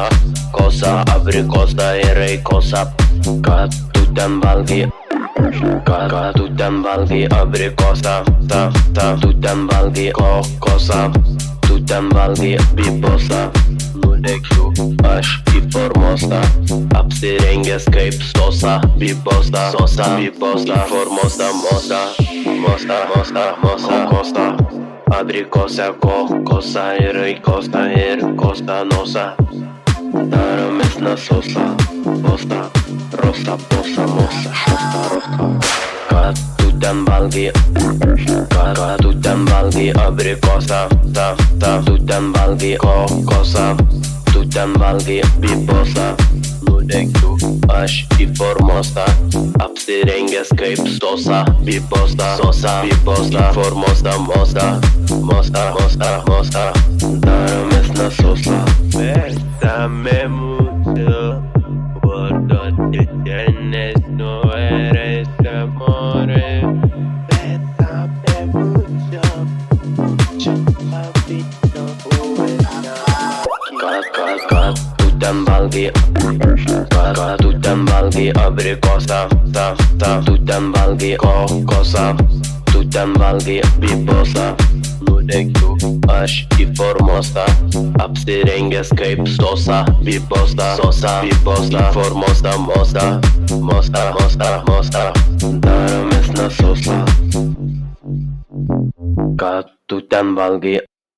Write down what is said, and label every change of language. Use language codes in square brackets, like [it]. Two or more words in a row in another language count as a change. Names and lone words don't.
[lt] Kosa, abrikosą ir kosa. Ką tu ten valgai? Ką tu ten valgai abrikosą? Tu ten valgai kokosą? Tu ten valgai bibosą? Nulėkiu aš į formosą, apsirengęs kaip sosa, bibosta, sosa, bibosta, formosa, mosta, kosta, abrikosą, kokosa ir kosta nosa. Daromės nasosa, posta, rosa, posa, mosa, šosta, rosta. Ką tu ten valgai? Ką tu ten valgai abrikosą? Tu ten valgai kokosą? Tu ten valgai bibosą? Nulėkiu aš į formosą, apsirengęs kaip sosa, bibosta, sosa, bibosta, formosa, mosta. Daromės nasosa. [es] Bésame mucho, por donde tienes no eres amore. Bésame mucho, papito bueno. [lt] Ką tu ten valgai? Ką tu ten valgai abrikosą? Tu ten valgai kokosą? Tu ten valgai bibosą? Nulėkiu aš į formosą, apsirengęs kaip sosa, bibosta, sosa, bibosta, formosa, mosta. Daromės nasosa. Ką tu ten valgai?